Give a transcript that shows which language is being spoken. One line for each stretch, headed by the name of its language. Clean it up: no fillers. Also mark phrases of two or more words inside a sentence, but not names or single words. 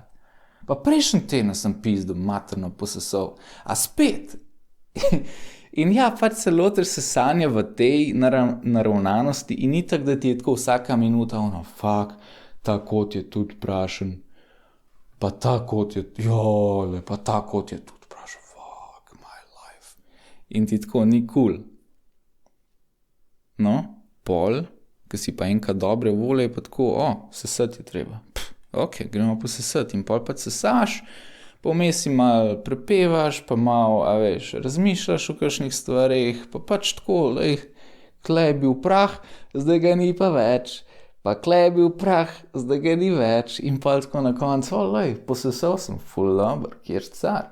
Slovenian: Pa prejšnji teden sem pizdo materno posesal, a spet? In ja, pač se lotiš sesanja v tej naravnanosti in ni tako, da ti je tako vsaka minuta, fuck, ta kot je tudi prašen, pa ta kot je, pa ta kot je tudi prašen,
English: fuck, my life.
Slovenian: In ti tako ni cool. No, pol, ko si pa enkrat dobre volje, pa tako, sesati je treba. Ok, gremo posesati in pol pa sesaš, pa vmes si malo prepevaš, pa malo, razmišljaš o kakšnih stvareh, pa pač tako, tle je bil prah, zdaj ga ni pa več, pa tle je bil prah, zdaj ga ni več in pa tako na koncu, posesal sem, ful dober, kjer car.